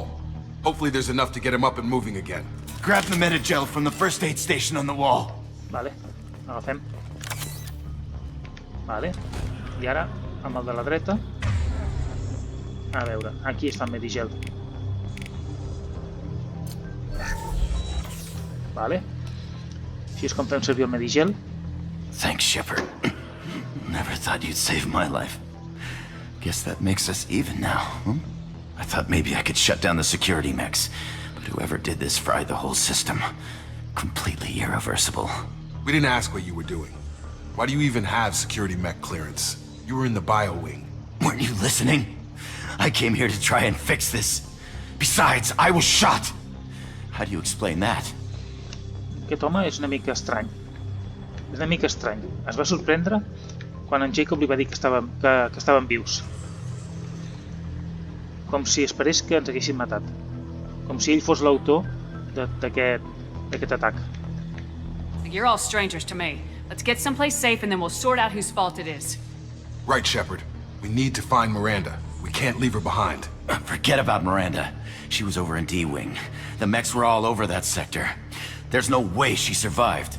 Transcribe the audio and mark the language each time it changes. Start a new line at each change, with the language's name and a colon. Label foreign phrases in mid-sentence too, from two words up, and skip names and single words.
English: Hopefully there's enough to get him up and moving again. Grab the metagel from the first aid station on the wall.
Catalan: Vale, agafem. Vale, i ara amb el de la dreta. A veure, aquí es fa medigel. Vale, així és com fem servir el medigel.
English: Thanks, Shepard. Never thought you'd save my life. Guess that makes us even now, hmm? I thought maybe I could shut down the security mechs, but whoever did this fried the whole system. Completely irreversible. We didn't ask what you were doing. Why do you even have security mech clearance? You were in the bio wing. Weren't you listening? I came here to try and fix this. Besides, I was shot. How do you explain that?
Catalan: aquest home és una mica estrany. És una mica estrany. Es va sorprendre quan en Jacob li va dir que estaven vius. Com si esperés que ens haguessin matat. Com si ell fos l'autor d'aquest atac.
English: You're all strangers to me. Let's get someplace safe and then we'll sort out whose fault it is. Right, Shepard. We need to find Miranda. We can't leave her behind. Forget about Miranda. She was over in D-Wing. The mechs were all over that sector. There's no way she survived.